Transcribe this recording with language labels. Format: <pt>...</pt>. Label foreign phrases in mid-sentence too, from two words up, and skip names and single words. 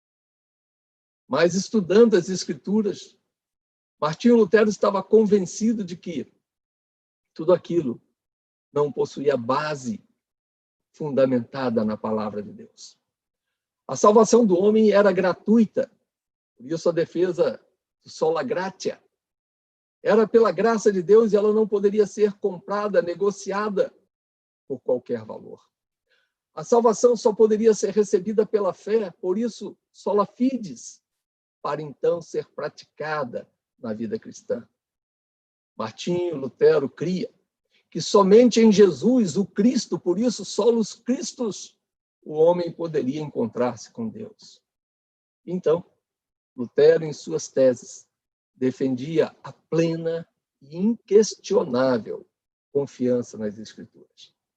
<pt>Mas, estudando as Escrituras, Martinho Lutero estava convencido de que tudo aquilo não possuía base fundamentada na palavra de Deus. A salvação do homem era gratuita, por isso a defesa do</pt> <la>sola gratia</la> <pt>era pela graça de Deus e ela não poderia ser comprada, negociada por qualquer valor. A salvação só poderia ser recebida pela fé, por isso</pt> <la>sola fides,</la> <pt>para então ser praticada na vida cristã. Martinho Lutero cria que somente em Jesus, o Cristo, por isso,</pt> <la>solos Cristos,</la> <pt>o homem poderia encontrar-se com Deus. Então, Lutero, em suas teses, defendia a plena e inquestionável confiança nas Escrituras.</pt>